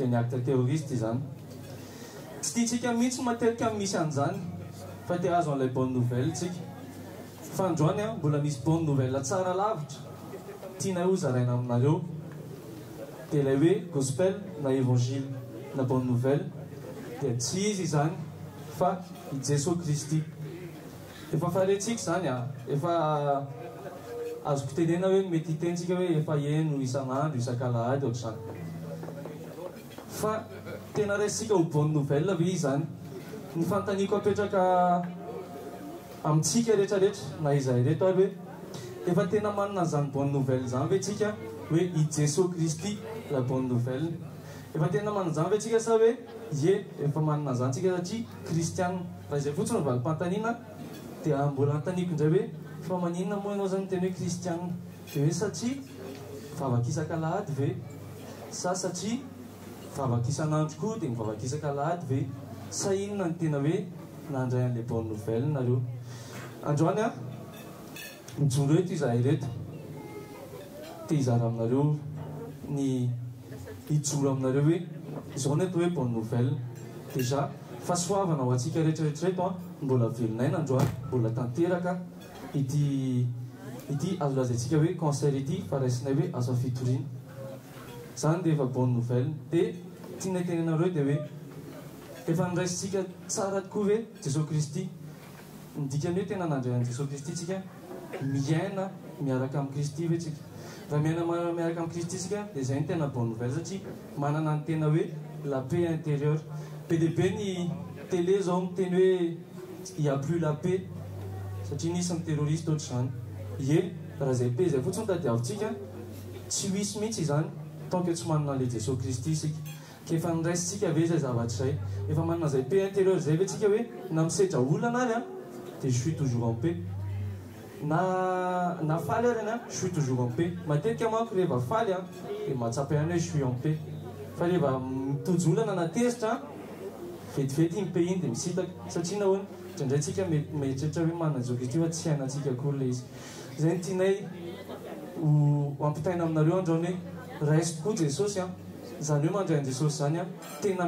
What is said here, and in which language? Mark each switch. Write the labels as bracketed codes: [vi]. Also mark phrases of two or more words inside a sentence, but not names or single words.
[mg] ny [fr] acte terroriste [mg] zany tsy tiatsika mihitsy matetika misy an'izany fa te azo an'ilay [fr] bonne nouvelle [mg] tsika fa androany mbola misy [fr] bonne nouvelle [mg] tsara lavitra tiana ho zaraina aminareo dia ilay hoe gospel na évangile na [fr] bonne nouvelle [mg] dia tsy izy zany fa i Jesosy Kristy efa farentsika zany efa azoko tenena hoe mety hitentsika hoe efa eno isan'andro isan-kalahady ohatr'izany fa tena raisika ho [fr] bonne nouvelle [mg] ve izy zany ny fanontaniako apetraka amintsika rehetrarehetra na izay reto ary hoe efa tena manana zany [fr] bonne nouvelle [mg] zany ve tsika hoe i Jesosy Kristy [fr] la bonne nouvelle [mg] efa tena manana zany ve tsika sa hoe ye efa manana zany tsika satria kristianina raha izay fotsiny valim-panontaniana dia mbola antaniko indray hoe fa maninona moa ianao zany teny hoe kristianina dia hoe satria vavaka isan-kalahady ve sa satria vavaka isan'andro koa dia mivavaka isan-kalahady ve sa inona ny tena hoe nandray an'le [fr] bonne nouvelle [mg] nareo androany mijoro eto izahay reto te hizara aminareo ny hijoro aminareo hoe izao ny atao hoe [fr] bonne nouvelle déjà [mg] fahasoavana ho antsika rehetrarehetra reto mbola velonay nandroany mbola tanteraka ity azo lazaintsika hoe concert ity fa raisinay hoe asa fitoriana zany dia efa [fr] bonne nouvelle [mg] dia tianay tenenareo dia hoe efa niraisitsika tsara tokoa ve Jesosy Kristy midikany hoe tena nandray an'i Jesosy Kristy tsika miaina miaraka amin'ny Kristy ve tsika raha miaina miaraka amin'ny Kristy tsika dia zay ny tena [fr] bonne nouvelle [mg] satria manana ny tena hoe [fr] la paix intérieure [mg] be dia be ny télé zao miteny hoe [fr] il y a plus la paix [mg] satria nisy ny terroriste ohatr'izany ye raha zay paix zay fotsiny tadiavintsika tsy misy mihitsy izany [fr] tant que [mg] tsy manana le Jesosy Kristy isika ka efa niraisitsika ve zay zavatra zay efa manana zay [fr] paix intérieure [mg] zay ve tsika hoe na misedra olana ary dia [fr] je suis toujours en paix [mg] na faly ary any [fr] je suis toujours en paix [mg] matetika manko rehefa faly dia mahatsapa ihany hoe [fr] je suis en paix [mg] fa rehefa mitojo olana na tezitra vetivety iny paix iny dia misitaka satria nahoana indraindray tsika mietreritra hoe manana Jesosy Kristy fa tsy hainantsika koa le izy zay ny tianay ho ampitaina aminareo androany hoe raisy tokoa Jesosy zany hoe mandray an'i Jesosy zany tena